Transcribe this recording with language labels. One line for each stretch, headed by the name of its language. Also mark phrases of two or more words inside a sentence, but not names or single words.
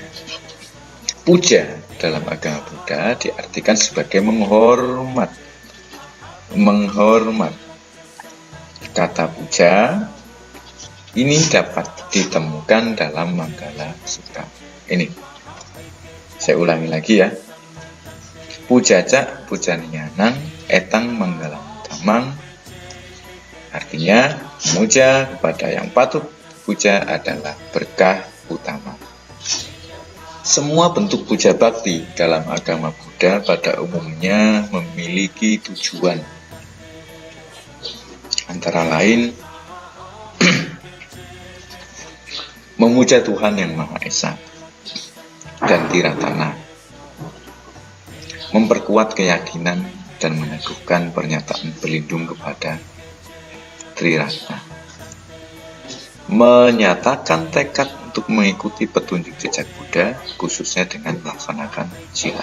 Indonesian: Puja dalam agama Buddha diartikan sebagai menghormat. Kata puja ini dapat ditemukan dalam Manggala Sutta. Ini, saya ulangi lagi ya.
Pali: Pujajak pujanianang etang manggalang damang,
Indonesian: artinya memuja kepada yang patut dipuja adalah berkah utama. Semua bentuk puja bakti dalam agama Buddha pada umumnya memiliki tujuan, antara lain memuja Tuhan yang Maha Esa dan Tiratana, memperkuat keyakinan dan meneguhkan pernyataan berlindung kepada Triratna, menyatakan tekad untuk mengikuti petunjuk jejak Buddha, khususnya dengan melaksanakan sila.